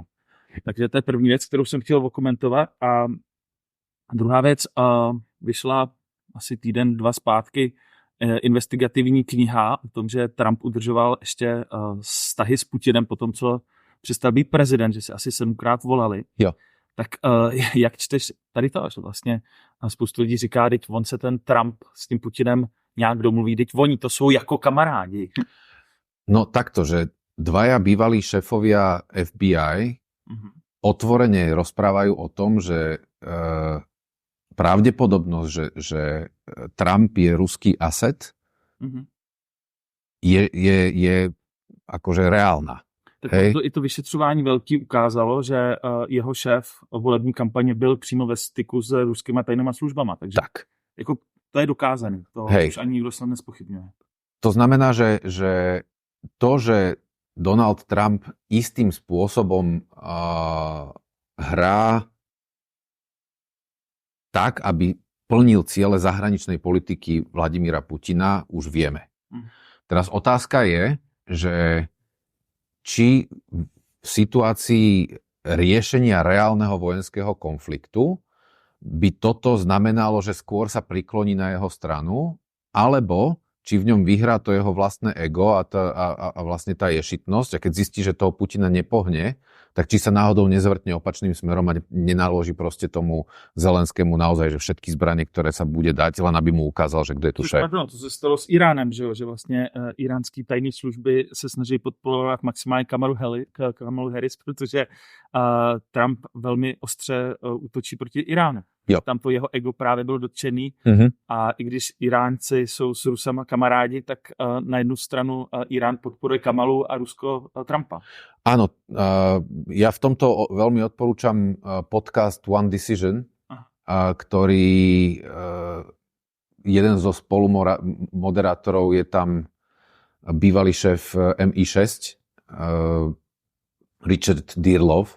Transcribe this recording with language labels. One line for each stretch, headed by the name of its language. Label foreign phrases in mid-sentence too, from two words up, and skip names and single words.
Czech: Takže to je první věc, kterou jsem chtěl okomentovat. A druhá věc, vyšla asi týden, dva zpátky investigativní kniha o tom, že Trump udržoval ještě vztahy s Putinem po tom, co přestal být prezident, že se asi 7krát volali. Jo. Tak jak čteš tady to, že vlastně spoustu lidí říká, teď on se ten Trump s tím Putinem nějak domluví, teď oni to jsou jako kamarádi.
Slovak: No takto, že dvaja bývalí šéfovia FBI otvorene rozprávajú o tom, že pravdepodobnosť, že Trump je ruský asset, je akože reálna.
Czech: Tak i to vyšetřování velký ukázalo, že jeho šéf volební kampaně byl přímo ve styku s ruskými tajnými službama. Takže tak. Jako, to je dokázané. To už ani nikdo se nespochybňuje.
Slovak: To znamená, že to, že Donald Trump istým spôsobom hrá tak, aby plnil ciele zahraničnej politiky Vladimíra Putina, už vieme. Teraz otázka je, že či v situácii riešenia reálneho vojenského konfliktu by toto znamenalo, že skôr sa prikloní na jeho stranu, alebo či v ňom vyhrá to jeho vlastné ego a vlastne tá ješitnosť, a keď zistí, že toho Putina nepohne, tak či sa náhodou nezvrtne opačným smerom a nenaloží proste tomu Zelenskému naozaj, že všetky zbranie, ktoré sa bude dať, len aby mu ukázal, že kdo je tu šéf.
Czech: To se stalo s Iránem, že vlastně iránský tajné služby se snaží podporovat maximálně Kamalu Harris, protože Trump velmi ostře útočí proti Iránu. Jo. Tam to jeho ego právě bylo dotčený a i když Iránci jsou s Rusama kamarádi, tak na jednu stranu Irán podporuje Kamalu a Rusko Trumpa.
Slovak: Áno, ja v tomto veľmi odporúčam podcast One Decision, ktorý jeden zo spolumoderátorov je tam bývalý šéf MI6, Richard Dearlove.